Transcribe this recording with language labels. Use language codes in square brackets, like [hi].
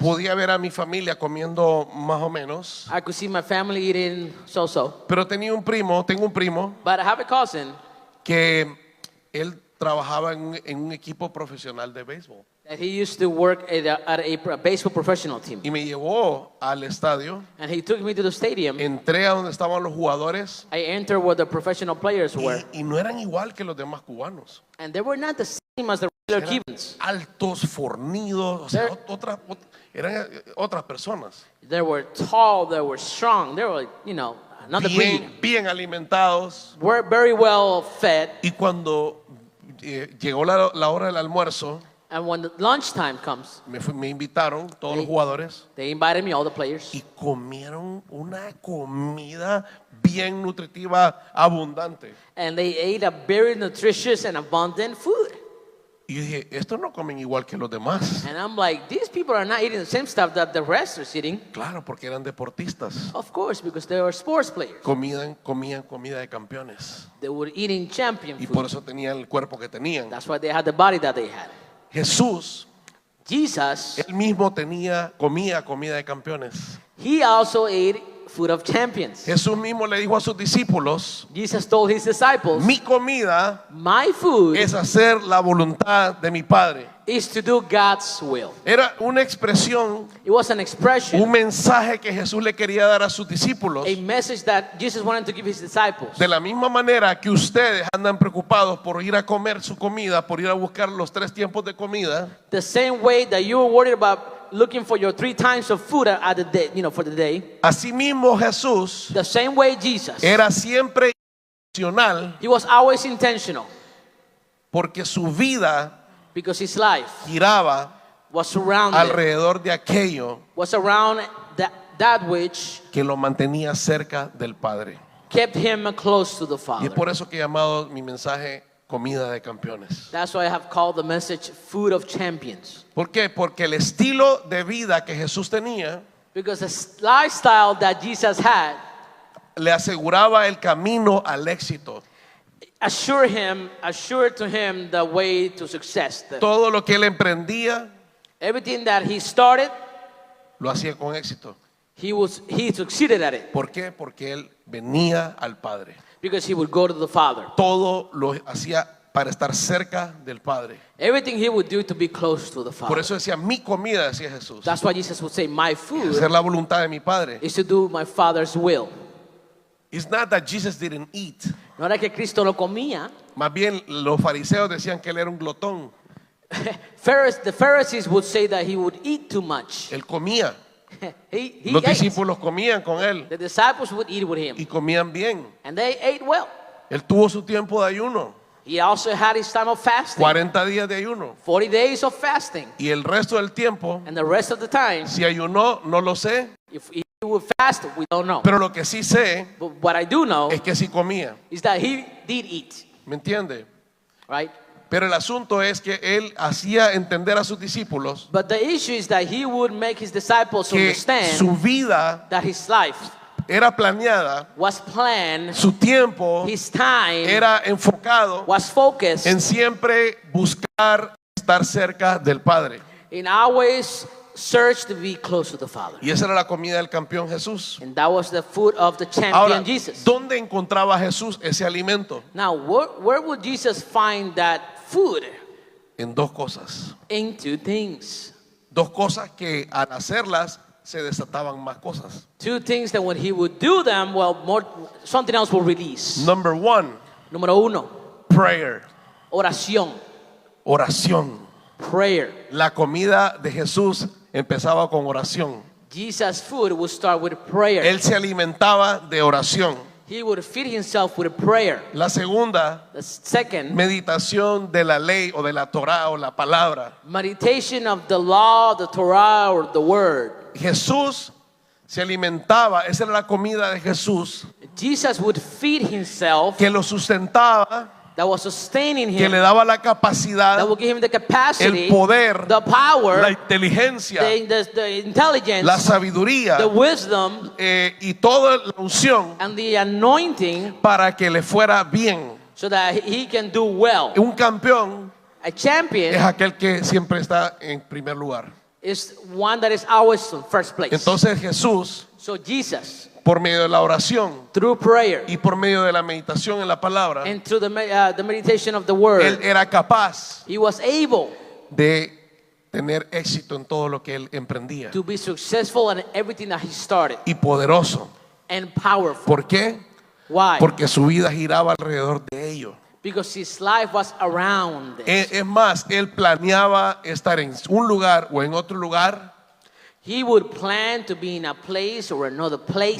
[es] Podía ver a mi familia comiendo más o menos, [en] I could see my family eating so-so. [es] pero tengo un primo [en] But I have a cousin [es] que él trabajaba en un equipo profesional de béisbol [en] that he used to work at a baseball professional team. [es] y me llevó al estadio. [en] And he took me to the stadium. [es] Entré a donde estaban los jugadores [en] I entered where the professional players were. [es] y no eran igual que los demás cubanos. [en] And they were not the same as the regular [es] Eran [en] Cubans. [es] altos, fornidos, o sea, [en] They're- [es] eran otras personas. [en] They were tall, they were strong, they were, another breed. [es] Bien alimentados. [en] Were very well fed. [es] Y cuando llegó la hora del almuerzo, [en] And when the lunchtime comes, [es] me invitaron todos los jugadores [en] they invited me, all the players. [es] y comieron una comida bien nutritiva, abundante. [en] And they ate a very nutritious and abundant food. [es] Y yo dije, estos no comen igual que los demás. [en] And I'm like, these people are not eating the same stuff that the rest are eating. [es] Claro, porque eran deportistas. [en] Of course, because they were sports players. [es] Comían comida de campeones. [en] They were eating champion [es] Y por [en] food. [es] eso tenían el cuerpo que tenían. [en] That's why they had the body that they had. [es] Jesús, [en] Jesus, [es] él mismo comía comida de campeones. [en] he also ate food of champions. [es] Jesús mismo le dijo a sus discípulos, [en] Jesus told his disciples, [es] mi comida [en] my food [es] es hacer la voluntad de mi Padre. [en] is to do God's will. [es] Era una expresión, [en] It was an expression, [es] un mensaje que Jesús le quería dar a sus discípulos. [en] a message that Jesus wanted to give his disciples. [es] De la misma manera que ustedes andan preocupados por ir a comer su comida, por ir a buscar los 3 tiempos de comida, [en] The same way that you were worried about looking for your 3 times of food at the day, for the day, [es] asimismo Jesús [en] the same way Jesus, [es] era siempre intencional [en] he was always intentional [es] porque su vida [en] because his life [es] giraba [en] was surrounded, [es] alrededor de aquello [en] was around that which [es] que lo mantenía cerca del Padre. [en] kept him close to the [es] Y [en] Father. [es] es por eso que he llamado mi mensaje comida de campeones. [en] That's why I have called the message food of champions. [es] ¿Por qué? Porque el estilo de vida que Jesús tenía [en] Because the lifestyle that Jesus had [es] le aseguraba el camino al éxito. [en] assured to him the way to success. [es] Todo lo que él emprendía [en] Everything that he started, [es] lo hacía con éxito. [en] he succeeded at it [es] ¿Por qué? Porque él venía al Padre. [en] because he would go to the Father. [es] Todo lo hacía para estar cerca del Padre. [en] Everything he would do to be close to the [es] Por [en] Father. [es] eso decía, mi comida, decía Jesús, [en] That's why Jesus would say, my food [es] hacer la voluntad de mi Padre. [en] is to do my Father's will. It's not that Jesus didn't eat. [es] No era que Cristo lo comía. Más bien, los fariseos decían que él era un glotón. [en] The Pharisees would say that he would eat too much. [es] Él comía. [en] He [es] Los [en] ate. [es] discípulos comían con él [en] The disciples would eat with him. [es] y comían bien. [en] And they ate well. [es] Él tuvo su tiempo de ayuno, [en] He also had his time of fasting. [es] 40 días de ayuno. [en] 40 days of fasting. [es] Y el resto del tiempo, [en] And the rest of the time, [es] si ayunó, no lo sé, [en] if he he would fast, we don't know. [es] Pero lo que sí sé [en] But what I do know [es] es que sí comía. [en] is that he did eat, [es] ¿Me entiende? [en] right? [es] Pero el asunto es que él hacía entender a sus discípulos [en] But the issue is that he would make his disciples [es] que [en] understand [es] su vida [en] that his life [es] era planeada, [en] was planned, [es] su tiempo [en] his time [es] era enfocado [en] was focused [es] en siempre buscar estar cerca del Padre. [en] in always search to be close to the Father. [es] Y esa era la comida del campeón Jesús. [en] And that was the food of the champion [es] Ahora, [en] Jesus. [es] ¿dónde encontraba Jesús ese alimento? [en] Now, where would Jesus find that food? [es] En dos cosas. [en] In two things. [es] Dos cosas que al hacerlas se desataban más cosas. [en] Two things that when he would do them, well, something else will release. Number one, [es] Número uno, [en] prayer. [es] oración. Oración. [en] Prayer. [es] La comida de Jesús empezaba con oración. [en] Jesus' food would start with prayer. [es] Él se alimentaba de oración. [en] He would feed himself with prayer. [es] La segunda, [en] The second, [es] meditación de la ley o de la Torá o la palabra. [en] meditation of the law, the Torah, or the word. [es] Jesús se alimentaba, esa era la comida de Jesús, [en] Jesus would feed himself, [es] que lo sustentaba, [en] that was sustaining [es] que [en] him, [es] le daba la [en] that [es] capacidad, [en] would give him the capacity, [es] el poder, [en] the power, [es] la inteligencia, [en] the intelligence, [es] la sabiduría [en] the wisdom, [es] y toda la unción [en] and the anointing [es] para que le fuera bien. [en] so that he can do well. [es] Un campeón [en] A [es] es [en] champion [es] aquel que siempre está en primer lugar. [en] is one that is always in first place. [es] Entonces Jesús, [en] So Jesus, [es] por medio de la oración [en] through prayer [es] y por medio de la meditación en la palabra, [en] and through the meditation of the word, [es] él era capaz [en] he was able [es] de tener éxito en todo lo que él emprendía. [en] to be successful in everything that he started, [es] Y poderoso. [en] and powerful. [es] ¿Por qué? [en] Why? [es] Porque su vida giraba alrededor de ello. [en] Because his life was around it. [es] Es más, él planeaba estar en un lugar o en otro lugar [en] He would plan to be in a place or another place